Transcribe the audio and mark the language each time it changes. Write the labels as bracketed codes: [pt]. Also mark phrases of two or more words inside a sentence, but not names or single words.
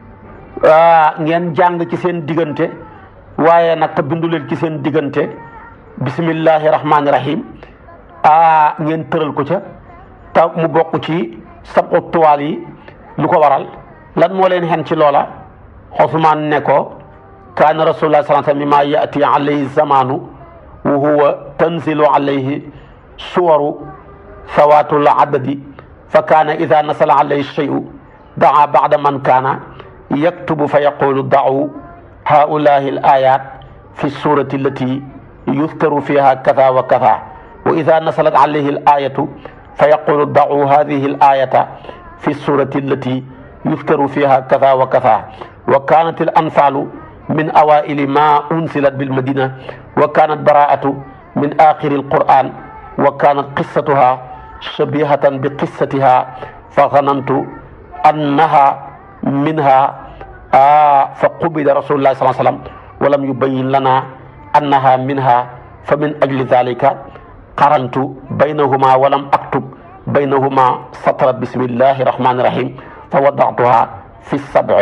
[wo] ngeen jàng ci seen diggante waaye nag te bindu leen ci seen diggante [ar] بسم الله الرحمن الرحيم [wo] ngeen tëral ko ca te mu bokk ci sabu tuwaal yi lu ko waral lan moo leen xen ci loola Usmaan ne ko [ar] كان رسول الله صلى الله عليه وسلم مما يأتي عليه الزمان وهو تنزل عليه السور ذوات العدد فكان إذا نزل عليه الشيء دعا بعض من كان يكتب ف يقول ضعوا هؤلاء الآيات في السورة التي يذكر فيها كذا وكذا وإذا نزلت عليه الآية فيقول ضعوا هذه الآية في السورة التي يذكر فيها كذا وكذا وكانت الأنفال من أوائل ما أنزلت بالمدينة وكانت براءة من آخر القرآن وكانت قصتها شبيهة بقصتها فظننت أنها منها فقبض رسول الله صلى الله عليه وسلم ولم يبين لنا أنها منها فمن أجل ذلك قرنت بينهما ولم أكتب بينهما سطر بسم الله الرحمن الرحيم فوضعتها في السبع.